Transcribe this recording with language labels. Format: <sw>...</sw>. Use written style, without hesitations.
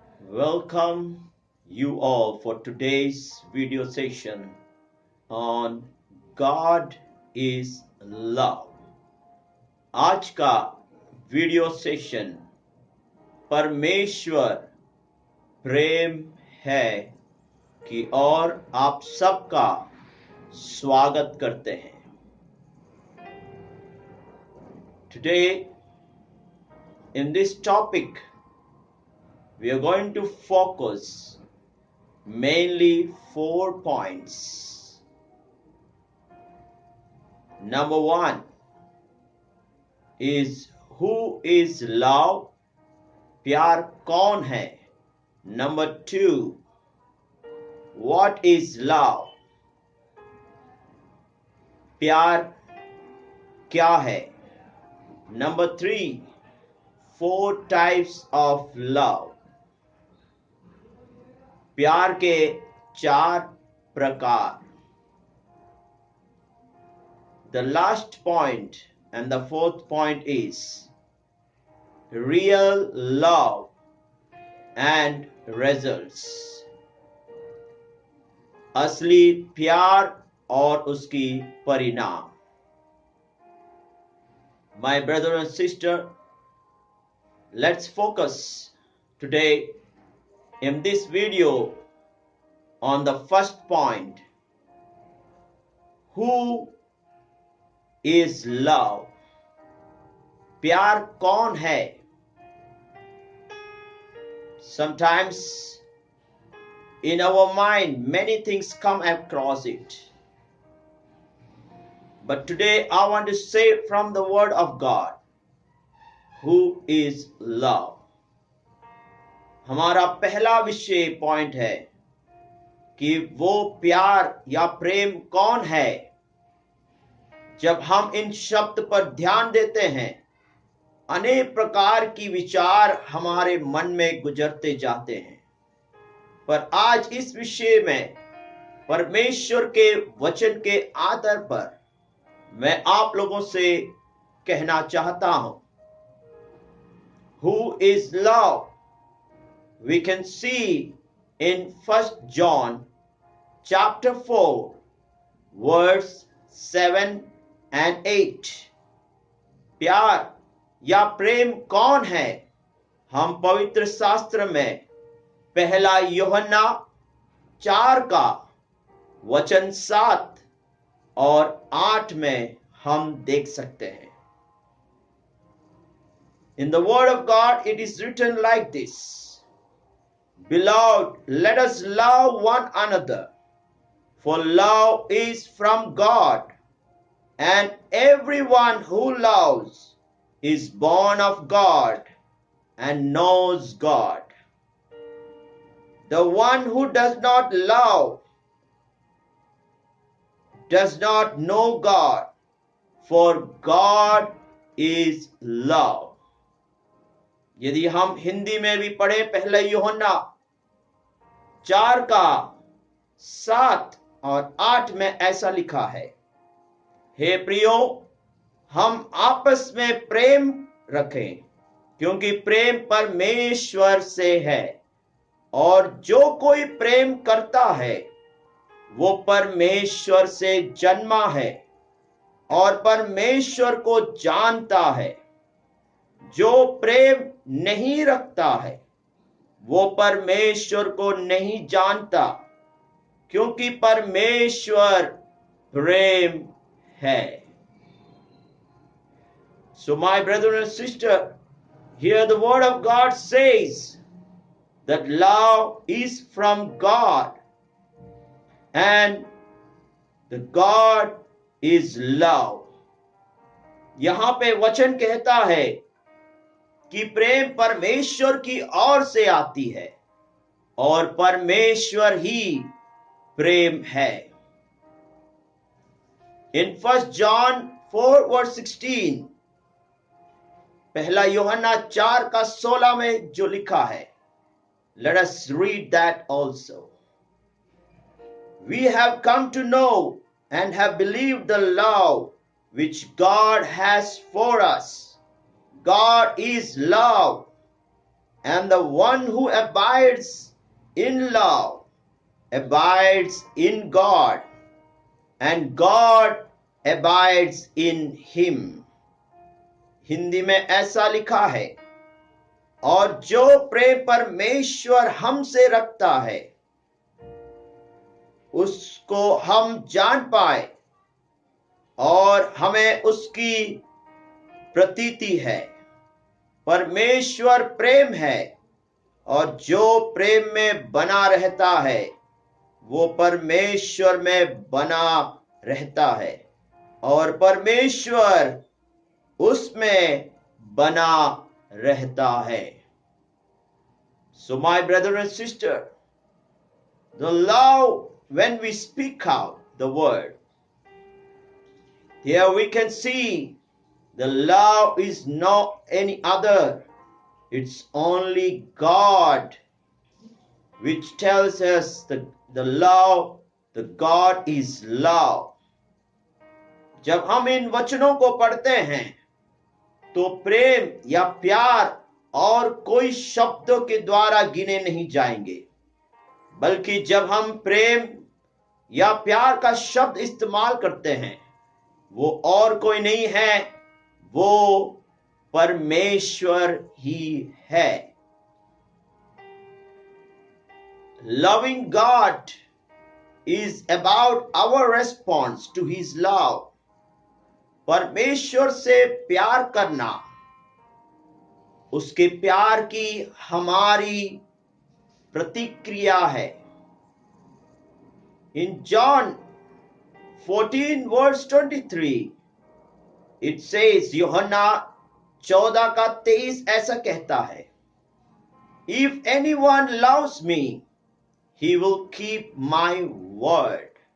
<en>Welcome you all for today's video session on God is Love.</en> <hi>आज का video session परमेश्वर प्रेम है की ओर आप सबका स्वागत करते हैं.</hi> <en>Today in this topic we are going to focus mainly 4 points. Number 1 is who is love?</en> <hi>प्यार कौन है?</hi> <en>Number 2, what is love?</en> <hi>प्यार क्या है?</hi> <en>Number 3, 4 types of love.</en> <hi>प्यार के 4 प्रकार.</hi> <en>The last point and the 4th point is real love and results.</en> <hi>असली प्यार और उसकी परिणाम.</hi> <en>My brother and sister, let's focus today in this video on the first point. Who is love?</en> <hi>प्यार कौन है?</hi> <en>Sometimes in our mind many things come across it. But today I want to say from the word of God, who is love?</en> <hi>हमारा पहला विषय point है कि वो प्यार या प्रेम कौन है. जब हम इन शब्द पर ध्यान देते हैं, अनेक प्रकार की विचार हमारे मन में गुजरते जाते हैं. पर आज इस विषय में परमेश्वर के वचन के आधार पर मैं आप लोगों से कहना चाहता हूं.</hi> <en>Who is love? We can see in 1 John chapter 4 verse 7 and 8.</en> <hi>प्यार या प्रेम कौन है? हम पवित्र शास्त्र में पहला यूहन्ना 4 का वचन 7 और 8 में हम देख सकते हैं.</hi> <en>In the word of God it is written like this: Beloved, let us love one another, for love is from God, and everyone who loves is born of God and knows God. The one who does not love does not know God, for God is love.</en> <hi>यदि हम हिंदी में भी पढ़े पहले यूहन्ना 4 का 7 और 8 में ऐसा लिखा है: हे प्रियो, हम आपस में प्रेम रखें, क्योंकि प्रेम परमेश्वर से है, और जो कोई प्रेम करता है वो परमेश्वर से जन्मा है और परमेश्वर को जानता है. जो प्रेम नहीं रखता है वो परमेश्वर को नहीं जानता, क्योंकि परमेश्वर प्रेम है.</hi> <en>So my brother and sister, here the word of God says that love is from God, and the God is love.</en> <hi>यहां पे वचन कहता है कि प्रेम परमेश्वर की ओर से आती है और परमेश्वर ही प्रेम है.</hi> <en>In 1 John 4 verse 16,</en> <hi>पहला यूहन्ना 4 का 16 में जो लिखा है,</hi> <en>let us read that also. We have come to know and have believed the love which God has for us. God is love. And the one who abides in love abides in God, and God abides in him.</en> <hi>Hindi में ऐसा लिखा है, और जो प्रेम परमेश्वर हमसे रखता है उसको हम जान पाए और हमें उसकी प्रतीति है। परमेश्वर प्रेम है, और जो प्रेम में बना रहता है वो परमेश्वर में बना रहता है, और परमेश्वर उसमें बना रहता है।</hi> <en>So my brother and sister, the love, when we speak out the word, here we can see the love is not any other. It's only God, which tells us the love, the God is love.</en> <hi>जब हम इन वचनों को पढ़ते हैं तो प्रेम या प्यार और कोई शब्दों के द्वारा गिने नहीं जाएंगे, बल्कि जब हम प्रेम या प्यार का शब्द इस्तेमाल करते हैं वो और कोई नहीं है, वो परमेश्वर ही है।</hi> <en>Loving God is about our response to his love.</en> <hi>परमेश्वर से प्यार करना उसके प्यार की हमारी प्रतिक्रिया है।</hi> <en>In John 14 verse 23 it says,</en> <hi>यूहन्ना 14 का 23 ऐसा कहता है,</hi> <en>If anyone loves me, he will keep my word.</en>